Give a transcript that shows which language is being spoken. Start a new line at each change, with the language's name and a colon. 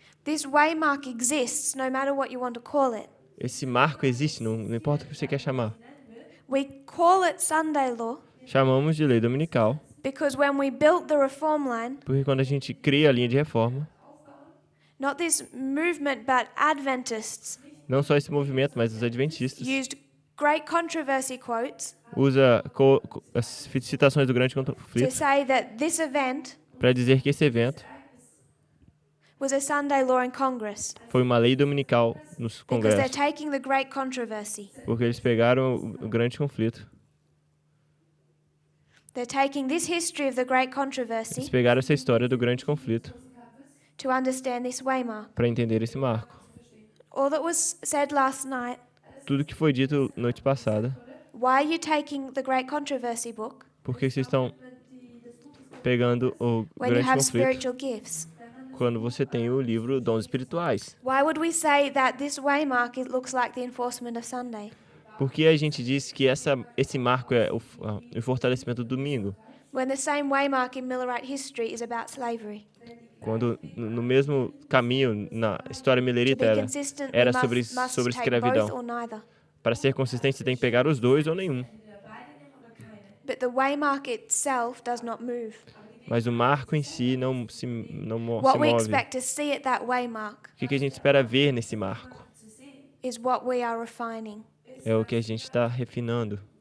English: This waymark exists no matter what you want to call it.
Portuguese: Esse marco existe, não importa o que você quer chamar.
English: We call it Sunday law
Portuguese: Chamamos de lei dominical,
English: because when we built the reform line,
Portuguese: porque quando a gente cria a linha de reforma,
English: not this movement but Adventists
Portuguese: não só esse movimento, mas os adventistas,
English: used great controversy quotes
Portuguese: usa as citações do grande
English: to
Portuguese: conflito
English: say that this event
Portuguese: para dizer que esse evento
English: was a Sunday law in Congress
Portuguese: foi uma lei dominical nos
English: because they're
Portuguese: congressos,
English: taking the great controversy.
Portuguese: porque eles pegaram o grande conflito.
English: They're taking this history of the great
Portuguese: Eles
English: controversy
Portuguese: pegaram essa história do grande conflito
English: to understand this waymark.
Portuguese: para entender esse marco.
English: All that was said last night,
Portuguese: Tudo que foi dito noite passada,
English: why are you taking the great controversy book
Portuguese: por que vocês estão pegando o
English: when you
Portuguese: grande
English: have
Portuguese: conflito
English: spiritual gifts?
Portuguese: quando você tem o livro Dons Espirituais?
English: Why would we say that this waymark it looks like the enforcement of Sunday?
Portuguese: Por que a gente diz que esse marco é o fortalecimento do domingo,
English: When the same waymark in Millerite history is about slavery.
Portuguese: quando no mesmo caminho na história
English: To
Portuguese: milerita
English: be consistent, we
Portuguese: era
English: must
Portuguese: sobre
English: take both
Portuguese: escravidão.
English: or neither.
Portuguese: Para ser consistente, você tem que pegar os dois ou nenhum.
English: But the waymark itself does not move.
Portuguese: Mas o marco em si não se
English: What we
Portuguese: move.
English: expect to see at that waymark
Portuguese: O que a gente espera ver nesse marco?
English: is what we are refining.
Portuguese: É o que a gente está refinando.